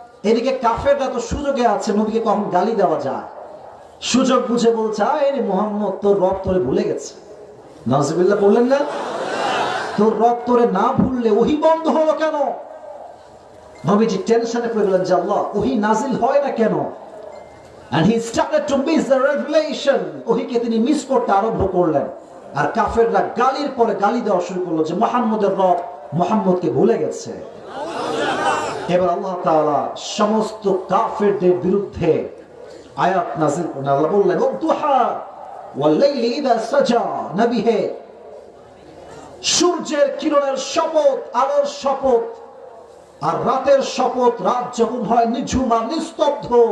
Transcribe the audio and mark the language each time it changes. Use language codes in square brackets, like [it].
[bn] এদিকে কাফেররা তো সুযোগে আছে, নবীকে কখন গালি দেওয়া যায়, সুযোগ বুঝে বলছে আরে মুহাম্মদ তোর রব তোরে ভুলে গেছে। নাউজুবিল্লাহ বললেন না? তোর রব তোরে না ভুললে ওহী বন্ধ হলো কেন? নবীজি টেনশনে পড়ে গেলেন যে আল্লাহ ওহী নাজিল হয় না কেন? [en] And he started to miss the revelation. [bn] ওহীকে তিনি মিস করতে আরম্ভ করলেন। আর কাফেররা গালির পরে গালি দেওয়া শুরু করলো যে মুহাম্মদের রব মুহাম্মদকে ভুলে গেছে। এবার আল্লাহ তাআলা সমস্ত কাফেরদের বিরুদ্ধে আয়াত নাযিল করলেন। আল্লাহ বললেন [ar] ওয়াদুহা ওয়াল লাইলি ইযা সাজা, [bn] নবী হে সূর্যের কিরণের শপথ, আলোর শপথ, আর রাতের শপথ, রাত যখন হয় নিঝুম আর নিস্তব্ধ।